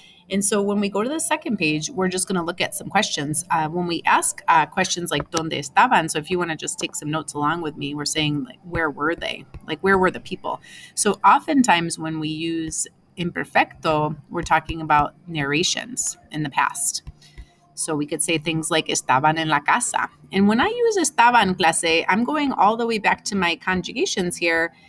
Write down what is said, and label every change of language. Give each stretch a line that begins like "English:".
English: And so when we go to the second page, we're just going to look at some questions. When we ask questions like
Spanish: ¿Dónde estaban?
English: So if you want to just take some notes along with me, we're saying, like, where were they? Like, where were the people? So oftentimes when we use imperfecto, we're talking about narrations in the past. So we could say things like
Spanish: estaban en la casa.
English: And when I use estaban, clase, I'm going all the way back to my conjugations here.